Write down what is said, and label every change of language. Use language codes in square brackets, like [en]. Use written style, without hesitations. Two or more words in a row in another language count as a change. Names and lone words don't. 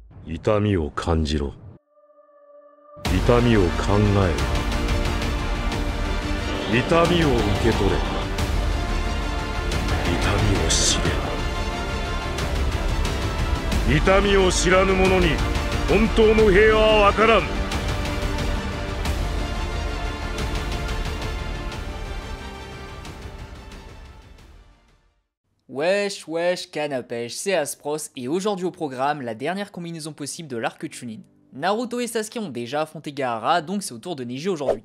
[ja] 痛みを感じろ。痛みを考えろ。痛みを受け取れ。痛みを知れ。痛みを知らぬ者に本当の平和はわからん。 [fr] Wesh, canne à pêche, c'est Aspros et aujourd'hui au programme, la dernière combinaison possible de l'arc Chunin. Naruto et Sasuke ont déjà affronté Gaara, donc c'est au tour de Neji aujourd'hui.